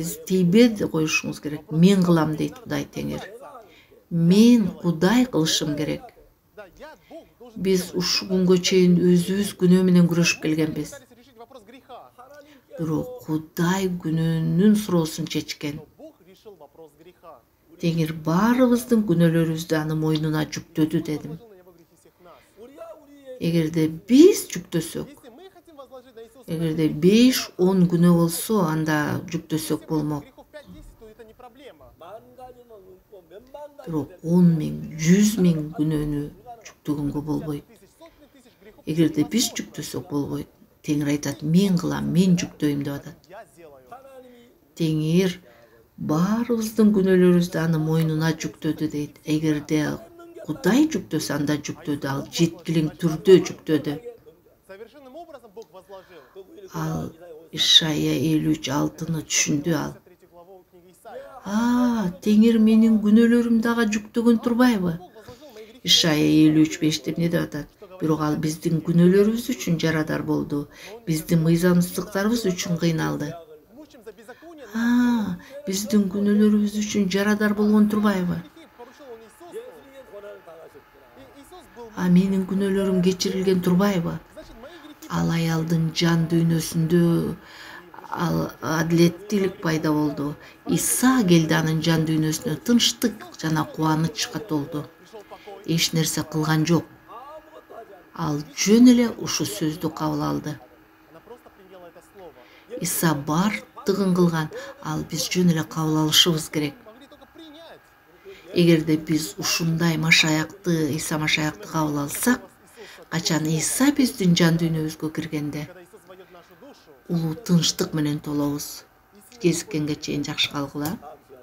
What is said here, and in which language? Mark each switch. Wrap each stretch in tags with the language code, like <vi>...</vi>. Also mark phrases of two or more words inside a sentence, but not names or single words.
<ky>Сиз тийбе коюшуңуз керек. Мен кылам дейт Кудай Теңир. Мен Кудай кылышым керек.</ky> <ru>Да, я, Бог, должен</ru> <ky>Биз ушу күнгө чейин өзүбүз күнөө менен күрөшүп келгенбиз.</ky> <ru>пытались решить вопрос греха.</ru> <ky>Бирок Кудай күнөөнүн суроосун чечкен.</ky> <ru>Но Бог решил вопрос греха.</ru> <ky>Теңир баарыбыздын күнөөлөрүбүздү анын мойнуна жүктөдү дедим.</ky> <ru>Возложил на него грехи всех нас.</ru> <ky>Эгерде биз жүктөсөк,</ky> <ru>Если мы хотим возложить на Иисуса</ru> <ky>эгерде 5-10 күнөө болсо, анда жүктөсөк болмок.</ky> <ru>грехов 5-10, то это не проблема.</ru> <ko>만 가지는 없고 몇만 가지</ko> <ky>Бирок 10 миң, 100 миң күнөөнү жүктөгөнгө болбойт.</ky> <ru>Тысяч, сотни тысяч грехов</ru> <ky>Эгерде биз жүктөсөк болбойт. Теңир айтат, мен кылам, мен жүктөйм деп атат.</ky> <ru>я сделаю.</ru> <ky>Теңир баарыбыздын күнөөлөрүбүздү анын мойнуна жүктөдү дейт. Эгерде Кудай жүктөсө, анда жүктөдү, ал жеткилиң түрдө жүктөдү.</ky> <ru>Совершенным образом Бог возложил.</ru> <ky>Ал Ишая 53:6-ны түшүндү ал.</ky> <ru>3 главу книги Исаия.</ru> <ky>Теңир менин күнөөлөрүм дагы жүктөгөн турбайбы?</ky> <ru>Бог возложил мои грехи.</ru> <ky>Ишая 53:5 деп эмне деп атат? Бирок ал биздин күнөөлөрүбүз үчүн жарадар болду. Биздин мыйзамсыздыктарыбыз үчүн кыйналды.</ky> <ru>Мучим за беззаконие.</ru> <ky>Биздин күнөөлөрүбүз үчүн жарадар болгон турбайбы?</ky> <ru>Грехи поручил он Иисусу.</ru> <ko>예수님의 고난을 당하셨구나.</ko> <ru>И Иисус был.</ru> <ky>Менин күнөөлөрүм кечирилген турбайбы?</ky> <ru>Значит, мои грехи.</ru> <ky>Ал аялдын жан дүйнөсүндө адилеттүүлүк пайда болду. Иса келди анын жан дүйнөсүнө тынчтык жана кубаныч католду.</ky> <ru>Пришел покой.</ru> <ky>Эч нерсе кылган жок.</ky> <ko>아무것도 하지 않고</ko> <ky>Ал жөн эле ушу сөздү кабыл алды.</ky> <ru>Она просто приняла это слово.</ru> <ky>Иса бардыгын кылган. Ал биз жөн эле кабыл алышыбыз керек.</ky> <ru>Могли только принять.</ru> <ky>Эгерде биз ушундай Машаякты, Иса Машаякты кабыл алсак, качан Иса биздин жан дүйнөбүзгө киргенде</ky> <ru>Когда Иисус войдет в нашу душу,</ru> <ky>улуу тынчтык менен толобуз. Кезиккенге чейин жакшы калгыла.</ky>